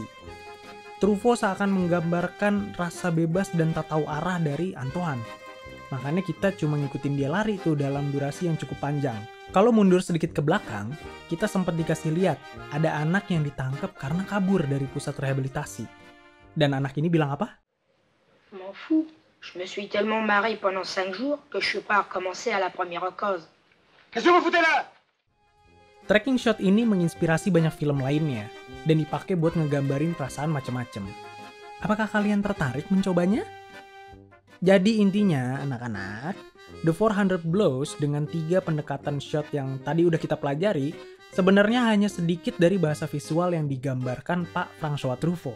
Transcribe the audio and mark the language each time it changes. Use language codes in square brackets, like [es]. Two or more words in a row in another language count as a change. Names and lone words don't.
[id] Truffaut seakan menggambarkan rasa bebas dan tak tahu arah dari Antoine. Makanya kita cuma ngikutin dia lari tuh dalam durasi yang cukup panjang. Kalau mundur sedikit ke belakang, kita sempat dikasih lihat ada anak yang ditangkap karena kabur dari pusat rehabilitasi. Dan anak ini bilang apa? [fr] M'en fous. Je me suis tellement marré pendant 5 jours que je suis pas recommencé à la première cause. Qu'est-ce que vous foutez là? [en] Tracking shot [id] ini menginspirasi banyak film lainnya dan dipakai buat ngegambarin perasaan macam-macam. Apakah kalian tertarik mencobanya? Jadi intinya, anak-anak, The 400 Blows dengan 3 pendekatan shot yang tadi udah kita pelajari, sebenarnya hanya sedikit dari bahasa visual yang digambarkan Pak François Truffaut.